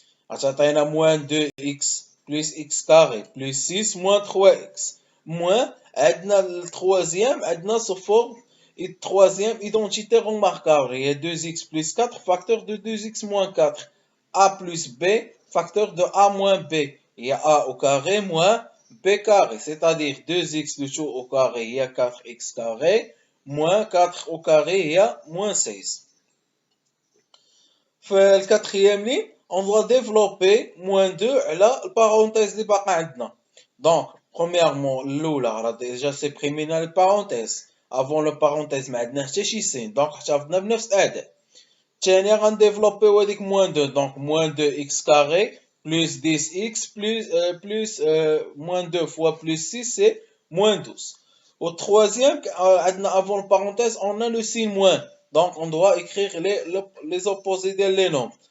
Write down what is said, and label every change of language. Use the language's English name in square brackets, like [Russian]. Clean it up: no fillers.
[Arabic] عطينا [French] moins 2x plus x carré plus 6 moins 3x moins [Arabic] عندنا التروازيام عندنا [French] sous forme troisième identité remarquable, il y a 2x plus 4 facteur de 2x moins 4, a plus b facteur de a moins b, il y a a au carré moins b carré, c'est-à-dire 2x le tout au carré, il y a 4x carré moins 4 au carré, il y a moins 16. [Arabic] في الكاتريام ligne [French] on doit développer moins 2 [Arabic] على البارونتيز اللي باقا عندنا. Donc premièrement الاولى راه ديجا سيبريمينا البارونتيز. [French] avant le parenthèse [Arabic] ما عندنا حتى شي سين، دونك احتفظنا بنفس الاداء. الثانيه غنديفلوبيو هذيك moins 2، دونك [French] moins 2x carré plus 10x plus moins 2 fois plus 6 c'est moins 12. Au troisième [Arabic] عندنا [French] avant le parenthèse on a le signe moins, donc on doit écrire les opposés des nombres.